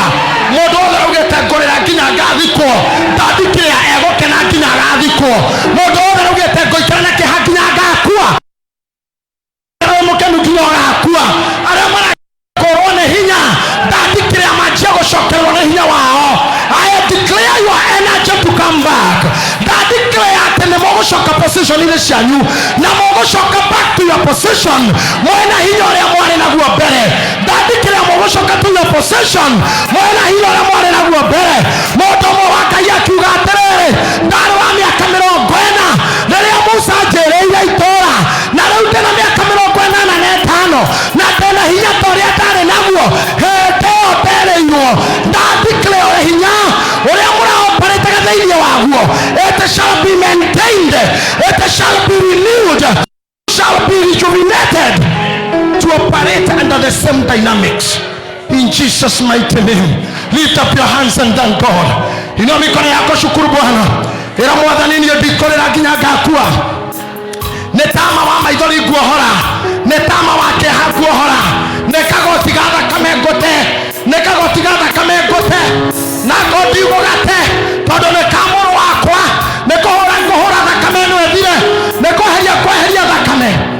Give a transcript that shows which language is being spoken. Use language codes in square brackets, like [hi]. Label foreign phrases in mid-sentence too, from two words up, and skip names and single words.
[ki] Mũndũ wothe augĩte ngũrĩra nginya ngathikwo ndandikire egũkena nginya agathikwo. Mũndũ wothe augĩte ngũikara na kĩeha nginya ngakua mũkenu nginya ũgakua. Arĩa marakorwo nĩ hinya ndandikire amanjia gũcokererwo nĩ hinya wao. [en] I declare your energy to come back. [ki] Ndandikire atĩ nĩ mũgũcoka position-inĩ cianyu na mũgũcoka [en] back to your position [ki] mwena hinya ũrĩa mwarĩ naguo mbere. Ndandikire mũgũcoka [en] to your position [ki] mwena hinya ũrĩa mwarĩ naguo mbere. Mũndũ ũmwe wa Ngai akiuga atĩrĩrĩ ndarĩ wa mĩaka 40 rĩrĩa Musa anjĩrĩire itũũra na rĩu ndĩna mĩaka 45 na ndĩna hinya ta ũrĩa ndarĩ naguo hĩndĩ ĩyo nderĩirwo. Ndandikire ũrĩ hinya ũrĩa mũraoparĩtaga thĩinĩ waguo [en] it shall be maintained, it shall be renewed, shall be rejuvenated to operate under the same dynamics in Jesus mighty name. Lift up your hands and thank God. [sw] Inua mikono yako shukuru Bwana. [ki] Ĩra Mwathani niĩ ndikũrĩra nginya ngakua. Nĩ tama wa maithori nguohora nĩ tama wa kĩeha nguohora nĩ kagoti ga thakame ngũte nĩ kagoti ga thakame ngũte na ngondigũgate tondũ nĩ ka mũrũ wakwa nĩ kũhũra ngũhũra thakame ĩno ĩthire nĩ kweheria kweheria thakame